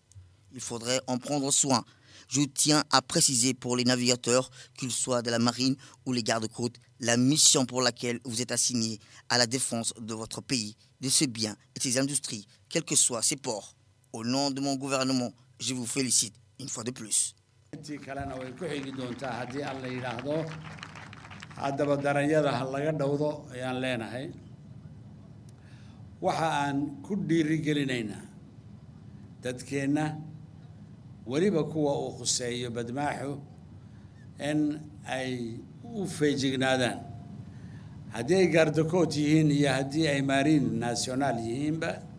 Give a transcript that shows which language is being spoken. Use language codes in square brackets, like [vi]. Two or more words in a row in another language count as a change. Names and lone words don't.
[fr] Il faudrait en prendre soin. Je tiens à préciser pour les navigateurs, qu'ils soient de la marine ou les gardes-côtes, la mission pour laquelle vous êtes assignés à la défense de votre pays, de ses biens et de ses industries, quels que soient ses ports. Au nom de mon gouvernement, je vous félicite une fois de plus. [so] intii kalena way ku xigi doontaa haddii aan la yidhaahdo haddaba daranyada ha laga dhowdo ayaan leenahay waxa aan ku dhiirigelinaynaa dadkeenna weliba kuwa uu khuseeyo badmaaxu in ay u feejignaadaan haddii ay gaardakood yihiin iyo haddii ay [fr] maariin nasionaal [so] yihiinba